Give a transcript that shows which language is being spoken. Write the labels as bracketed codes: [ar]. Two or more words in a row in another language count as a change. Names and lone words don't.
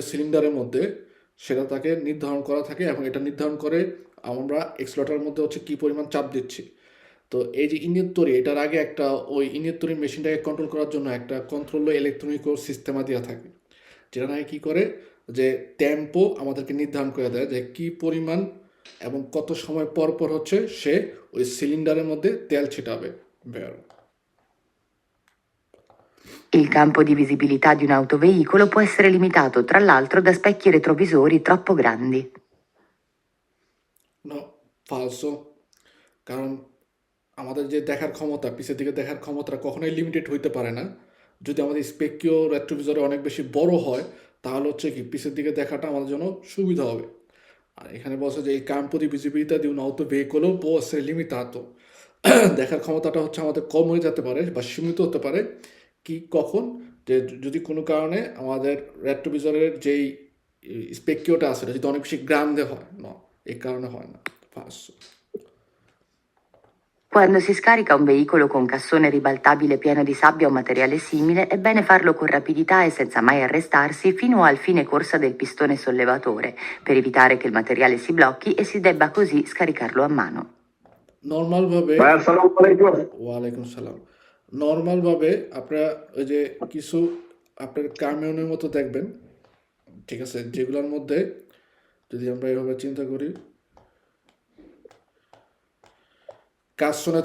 [bn] সিলিন্ডারের মধ্যে সেটা তাকে নির্ধারণ করা থাকে এবং এটা নির্ধারণ করে আমরা এক্সেলেটরের মধ্যে হচ্ছে কী পরিমাণ চাপ দিচ্ছি তো এই যে ইনিয়েত্তরি এটার আগে একটা ওই ইনিয়েত্তরি মেশিনটাকে কন্ট্রোল করার জন্য একটা কন্ট্রোল ইলেকট্রনিক সিস্টেমা দেওয়া থাকে যেটা নাকি কী করে যে টেম্পো আমাদেরকে নির্ধারণ করে দেয় যে কী পরিমাণ এবং কত সময় পর পর হচ্ছে সে ওই সিলিন্ডারের মধ্যে তেল ছিটাবে বের [it] Il campo di visibilità di un autoveicolo può essere limitato, tra l'altro, da specchi retrovisori troppo grandi. no falso [bn] কারণ আমাদের যে দেখার ক্ষমতা পিছের দিকে দেখার ক্ষমতা কখনোই লিমিটেড হইতে পারে না যদি আমাদের [it] specchio retrovisore [bn] অনেক বেশি বড় হয় তাহলে হচ্ছে কি পিছের দিকে দেখাটা আমাদের জন্য সুবিধা হবে আর এখানে বলছে যে এই [it] campo di visibilità di un autoveicolo può essere limitato [bn] দেখার ক্ষমতাটা হচ্ছে আমাদের কম হয়ে যেতে পারে বা সীমিত হতে পারে কি কখন যে যদি কোনো কারণে আমাদের রেট্রোভিজরের যেই স্পেকিওটা আছে যদি অনেক বেশি গ্রান্ডে হয় না এই কারণে হয় না falso [it] Quando si scarica un veicolo con cassone ribaltabile pieno di sabbia o materiale simile, è bene farlo con rapidità e senza mai arrestarsi fino al fine corsa del pistone sollevatore, per evitare che il materiale si blocchi e si debba così scaricarlo a mano. [bn] নর্মালভাবে [ar] Vai, assalamu alaikum. وعليكم السلام [bn] নর্মালভাবে আপনারা ওই যে কিছু আপনার কামিয়নের মতো দেখবেন ঠিক আছে যেগুলোর মধ্যে যদি আমরা এভাবে চিন্তা করি কাসোনা